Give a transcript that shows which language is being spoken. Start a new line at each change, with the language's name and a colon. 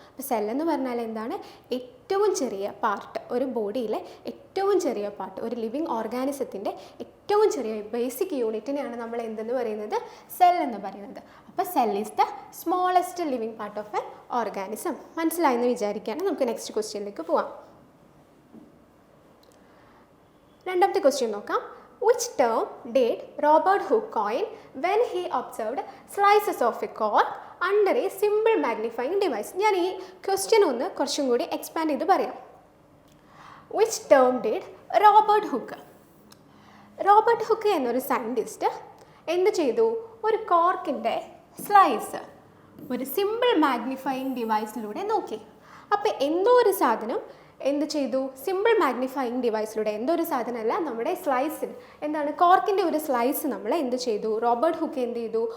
Malayalam: അപ്പോൾ സെല്ലെന്ന് പറഞ്ഞാൽ എന്താണ്? ഏറ്റവും ചെറിയ പാർട്ട്, ഒരു ബോഡിയിലെ ഏറ്റവും ചെറിയ പാർട്ട്, ഒരു ലിവിങ് ഓർഗാനിസത്തിൻ്റെ ഏറ്റവും ചെറിയ ബേസിക് യൂണിറ്റിനെയാണ് നമ്മൾ എന്തെന്ന് പറയുന്നത്? സെൽ എന്ന് പറയുന്നത്. അപ്പോൾ
English: Cell is the smallest living part of an organism.
Malayalam: മനസ്സിലായെന്ന് വിചാരിക്കുകയാണ്. നമുക്ക് നെക്സ്റ്റ് ക്വസ്റ്റ്യനിലേക്ക് പോവാം. രണ്ടാമത്തെ ക്വസ്റ്റ്യൻ നോക്കാം.
English: Which term did Robert Hooke coin when he observed slices of a cork under a simple magnifying device?
Malayalam: ഞാൻ ഈ ക്വസ്റ്റ്യൻ ഒന്ന് കുറച്ചും കൂടി എക്സ്പാൻഡ് ചെയ്ത് പറയാം.
English: Which term did Robert Hooke?
Malayalam: Robert hook എന്നൊരു സയൻറ്റിസ്റ്റ് എന്ത് ചെയ്തു? ഒരു കോർക്കിൻ്റെ സ്ലൈസ് ഒരു സിമ്പിൾ മാഗ്നിഫയിങ് ഡിവൈസിലൂടെ നോക്കി. അപ്പോൾ എന്തോ ഒരു സാധനം എന്ത് ചെയ്തു? സിമ്പിൾ മാഗ്നിഫയിങ് ഡിവൈസിലൂടെ, എന്തോ ഒരു സാധനമല്ല, നമ്മുടെ സ്ലൈസിന് എന്താണ് കോർക്കിൻ്റെ ഒരു സ്ലൈസ് നമ്മൾ എന്ത് ചെയ്തു? റോബർട്ട് ഹുക്ക് എന്ത് ചെയ്തു?